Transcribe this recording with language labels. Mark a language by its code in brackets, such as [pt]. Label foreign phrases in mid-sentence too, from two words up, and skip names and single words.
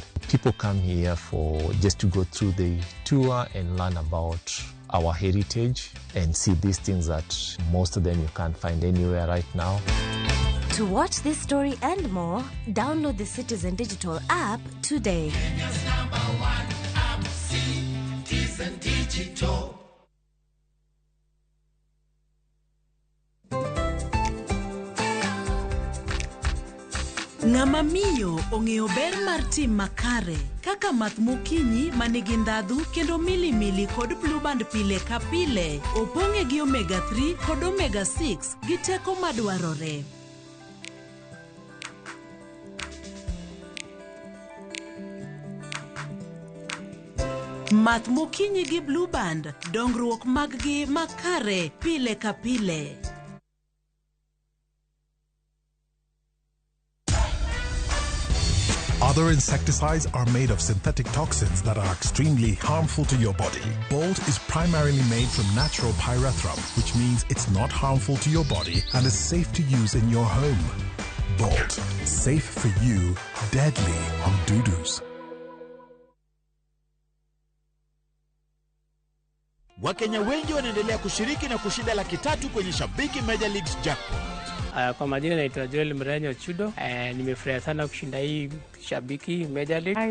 [en] People come here just to go through the tour and learn about our heritage and see these things that most of them you can't find anywhere right now. To watch this story and more, download the Citizen Digital app today. Kenya's #1 app, Citizen Digital. [luo] Ng'ama miyo ong'eyo ber mar tim makare kaka math mokinyi manigi ndhadhu kendo milimili kod blue band pile ka pile opong'e gi omega 3 kod omega 6 gi teko madwarore. Math mokinyi gi blue band, dongruok maggi makare pile ka pile. [en] Other insecticides are made of synthetic toxins that are extremely harmful to your body. Bolt is primarily made from natural pyrethrum, which means it's not harmful to your body and is safe to use in your home. Bolt, safe for you, deadly on doo-doos. [sw] Wakenya wengi wanaendelea kushiriki na kushinda $300,000 kwenye Shabiki Major Leagues Jackpot. Kwa majina naitwa Joel Mrenyo Chudo. Nimefurahi sana kushinda hii Shabiki Major League.